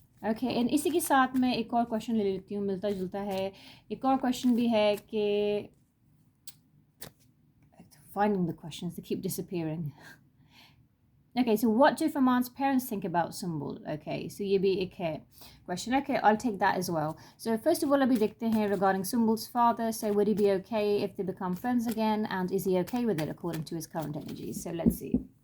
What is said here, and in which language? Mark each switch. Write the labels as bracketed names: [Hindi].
[Hindi] Okay, and इसी के साथ मैं एक और क्वेश्चन ले लेती हूँ, मिलता जुलता है. एक और क्वेश्चन भी है कि [English] finding the questions, they keep disappearing. Okay, so what do Faman's parents think about Sumbul? [Hindi] Okay, so ये भी एक है question. [English] Okay, I'll take that as well. So first of all, [Hindi] अभी देखते हैं [English] regarding Sumbul's father. So would he be okay if they become friends again, and is he okay with it according to his current energies? So let's see.